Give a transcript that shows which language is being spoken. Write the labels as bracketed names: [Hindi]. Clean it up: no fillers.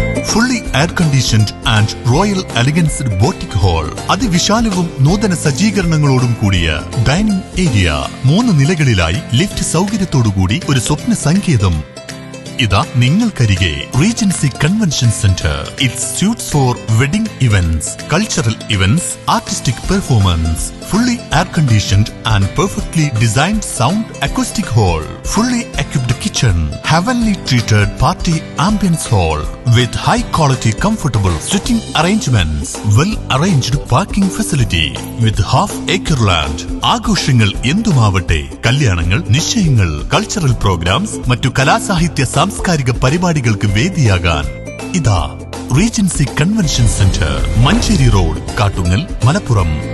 [English] fully air conditioned and royal elegance boutique hall, [Malayalam] അതിവിശാലവും നൂതന സജ്ജീകരണങ്ങളോടും കൂടിയ dining area, 3 നിലകളിലായി lift സൗകര്യത്തോടുകൂടി ഒരു സ്വപ്ന സങ്കേതം ഇതാ നിങ്ങൾക്കരികെ. [English] Regency convention centre. It suits for wedding events, cultural events, artistic performance. Fully air conditioned and perfectly designed sound acoustic hall, fully equipped kitchen, heavenly treated party ambience hall with high quality comfortable sitting arrangements, well arranged parking facility with half-acre land. [Malayalam] ആഘോഷങ്ങൾ എന്തുമാവട്ടെ, കല്യാണങ്ങൾ, നിശ്ചയങ്ങൾ, cultural programmes, മറ്റു കലാസാഹിത്യ സാംസ്കാരിക പരിപാടികൾക്ക് വേദിയാകാൻ ഇതാ Regency convention centre, Manjeri road, Kattungal, Malappuram.